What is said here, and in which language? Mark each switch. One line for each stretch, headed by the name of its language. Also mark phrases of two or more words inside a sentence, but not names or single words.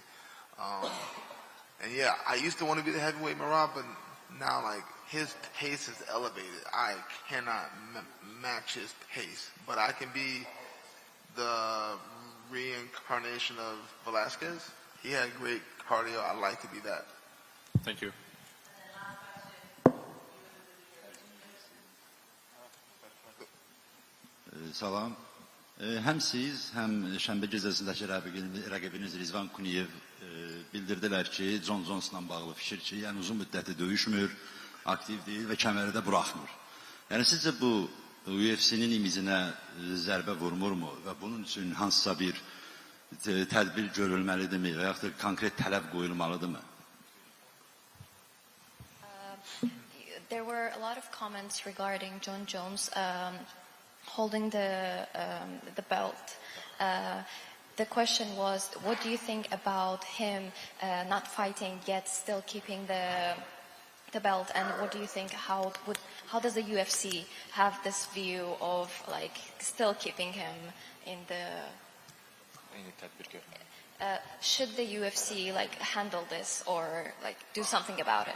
English: And yeah, I used to want to be the heavyweight Merab, but now his pace is elevated. I cannot match his pace, but I can be the reincarnation of Velasquez. He had great cardio. I'd like to be that. Thank you.
Azerbaijani: Salam. Həm siz, həm şənbə gecəsindəki rəqibiniz Rizvan Kuniev bildirdilər ki, Jon Jones'la bağlı fikir ki, yəni uzun müddətli döyüşmür, aktiv deyil və kəməri də buraxmır. Yəni sizcə bu UFC'nin imicinə zərbə vurmurmu və bunun üçün hansısa bir tədbir görülməlidirmi və yaxud da konkret tələb qoyulmalıdırmı?
English: There were a lot of comments regarding Jon Jones holding the belt. The question was, what do you think about him not fighting yet still keeping the belt, and what do you think, how does the UFC have this view of still keeping him in the should the UFC handle this or do something about it?